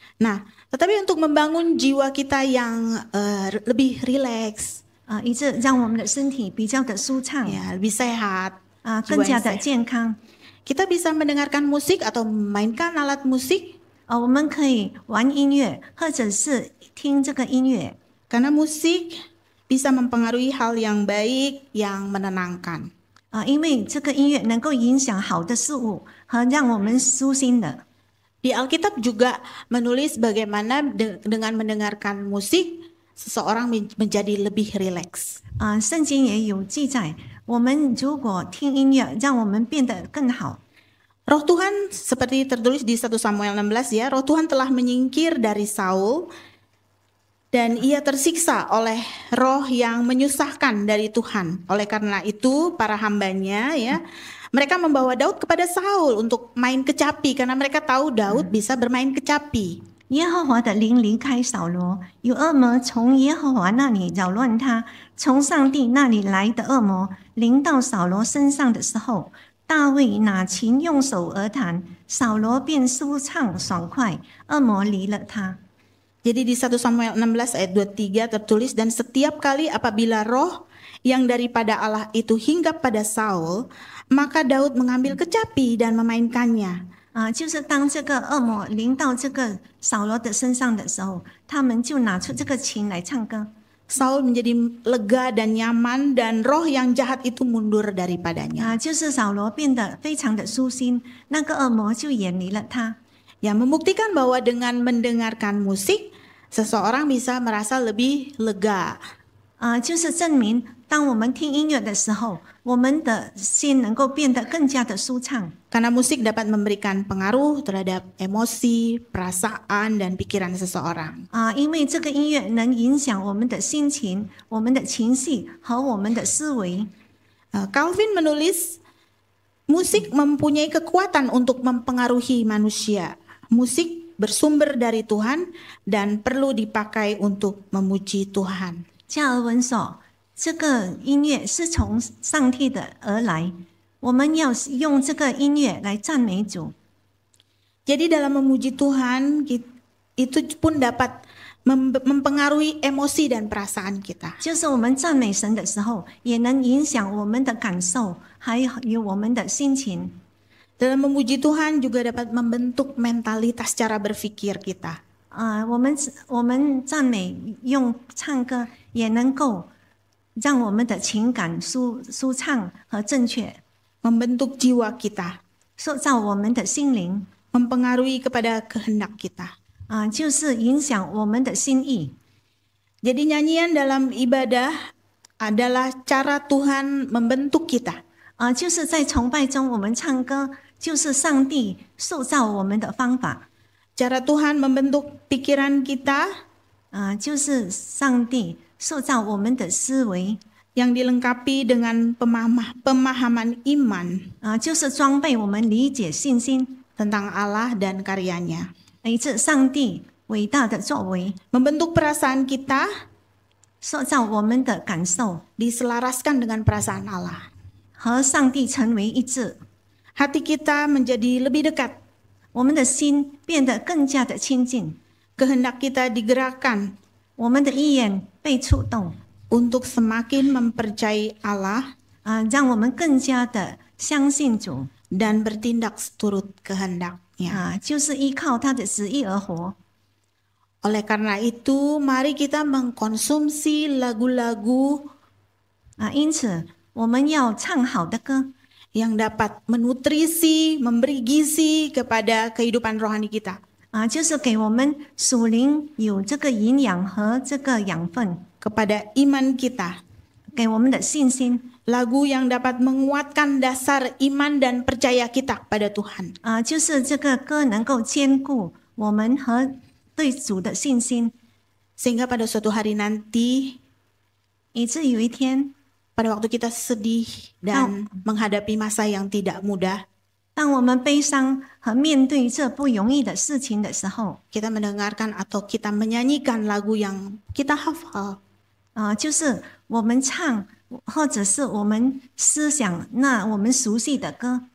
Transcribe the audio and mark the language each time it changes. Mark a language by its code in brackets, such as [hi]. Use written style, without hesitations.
[id] Nah, tetapi untuk membangun jiwa kita yang lebih rileks, [zh] 以致让我们的身体比较的舒畅， [id] ya, lebih sehat, [zh] 更加 [id] jiwa yang [zh] 的 [id] sehat. [zh] 健康。 [id] Kita bisa mendengarkan musik atau memainkan alat musik [zh] 我们可以玩音乐，或者是听这个音乐， [id] karena musik bisa mempengaruhi hal yang baik, yang menenangkan. [zh] 因为这个音乐能够影响好的事物和让我们舒心的。 [id] Di Alkitab juga menulis bagaimana dengan mendengarkan musik seseorang menjadi lebih rileks. [zh] 圣经也有记载，我们如果听音乐，让我们变得更好。 [id] Roh Tuhan seperti tertulis di 1 Samuel 16 ya, Roh Tuhan telah menyingkir dari Saul dan ia tersiksa oleh roh yang menyusahkan dari Tuhan. Oleh karena itu para hambanya ya, mereka membawa Daud kepada Saul untuk main kecapi karena mereka tahu Daud bisa bermain kecapi. [zh] 耶和华的灵离开扫罗，有恶魔从耶和华那里扰乱他，从上帝那里来的恶魔临到扫罗身上的时候，大卫拿琴用手而弹，扫罗便舒畅爽快，恶魔离了他。 [id] Jadi di 1 Samuel 16 ayat 23 tertulis, dan setiap kali apabila roh yang daripada Allah itu hinggap pada Saul, maka Daud mengambil kecapi dan memainkannya. [zh] 就是当这个恶魔临到这个扫罗的身上的时候，他们就拿出这个琴来唱歌。 [id] Saul menjadi lega dan nyaman dan roh yang jahat itu mundur daripadanya. [zh] 就是扫罗变得非常的舒心，那个恶魔就远离了他。 [id] Ya, membuktikan bahwa dengan mendengarkan musik, seseorang bisa merasa lebih lega. [zh] 就是证明，当我们听音乐的时候，我们的心能够变得更加的舒畅。 [id] Karena musik dapat memberikan pengaruh terhadap emosi, perasaan, dan pikiran seseorang. [zh] 因为这个音乐能影响我们的心情、我们的情绪和我们的思维。 [id] Calvin menulis, musik mempunyai kekuatan untuk mempengaruhi manusia. Musik bersumber dari Tuhan dan perlu dipakai untuk memuji Tuhan. [zh] 加尔文说，这个音乐是从上帝的而来，我们要用这个音乐来赞美主。 [id] Jadi dalam memuji Tuhan, itu pun dapat mempengaruhi emosi dan perasaan kita. [zh] 就是我们赞美神的时候，也能影响我们的感受，还有我们的心情。 [id] Dalam memuji Tuhan juga dapat membentuk mentalitas cara berpikir kita. [zh] 我们赞美用唱歌也能够让我们的情感舒畅和正确， [id] Membentuk jiwa kita, [zh] 塑造我们的心灵， [id] mempengaruhi kepada kehendak kita. [zh] 就是影响我们的心意。 [id] Jadi nyanyian dalam ibadah adalah cara Tuhan membentuk kita. [zh] 就是在崇拜中我们唱歌，就是上帝塑造我们的方法。 [id] Cara Tuhan membentuk pikiran kita [zh] 就是上帝塑造我们的思维， [id] yang dilengkapi dengan pemahaman iman [zh] 就是装备我们理解信心， [id] tentang Allah dan karyanya. [zh] 以致上帝伟大的作为， [id] Membentuk perasaan kita [zh] 塑造我们的感受， [id] diselaraskan dengan perasaan Allah. [zh] 和上帝成为一致， [id] Hati kita menjadi lebih dekat. [zh] 我们的心变得更加的亲近， [id] Kehendak kita digerakkan [zh] 我们的意愿被触动， [id] untuk semakin mempercayai Allah [zh] 让我们更加的相信主， [id] dan bertindak seturut kehendaknya. [zh] 就是依靠他的旨意而活。 [id] Oleh karena itu, mari kita mengkonsumsi lagu-lagu [zh] 因此我们要唱好的歌， [id] yang dapat menutrisi, memberi gizi kepada kehidupan rohani kita. [zh] 就是给我们属灵有这个营养和这个养分， [id] Kepada iman kita. [zh] 给我们的信心。 [id] Lagu yang dapat menguatkan dasar iman dan percaya kita kepada Tuhan. [zh] 就是这个歌能够兼顾我们和对主的信心， [id] Sehingga pada suatu hari nanti, [zh] 以致有一天， [id] pada waktu kita sedih dan menghadapi masa yang tidak mudah, [zh] 当我们悲伤和面对这不容易的事情的时候， [id] kita mendengarkan atau kita menyanyikan lagu yang kita hafal. [zh] 就是我们唱，或者是我们思想那我们熟悉的歌，